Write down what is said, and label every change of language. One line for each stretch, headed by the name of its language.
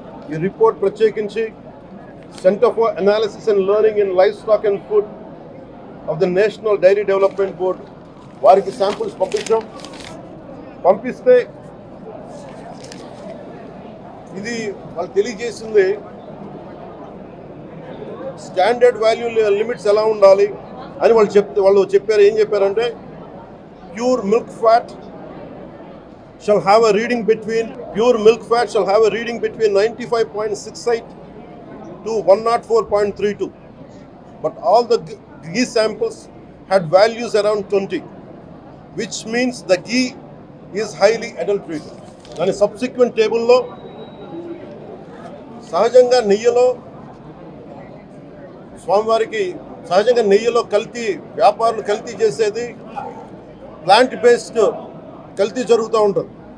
Telugu: ఈ రిపోర్ట్ ప్రత్యేకించి centre for analysis and learning in life stock and food of the national dairy development board వారికి samples పంపిస్తే ఇది వాళ్ళు తెలియజేసింది స్టాండర్డ్ వాల్యూ లిమిట్స్ ఎలా ఉండాలి అని వాళ్ళు చెప్పారు. ఏం చెప్పారంటే pure milk fat
English: shall have a reading between, pure milk fat shall have a reading between 95.68 to 104.32. But all the ghee samples had values around 20, which means the ghee is highly adulterated.
Telugu: దాని subsequent టేబుల్లో సహజంగా నెయ్యిలో స్వామివారికి సహజంగా నెయ్యిలో కల్తీ వ్యాపారులు కల్తీ చేసేది ప్లాంట్ బేస్డ్ కల్తీ జరుగుతూ ఉంటుంది.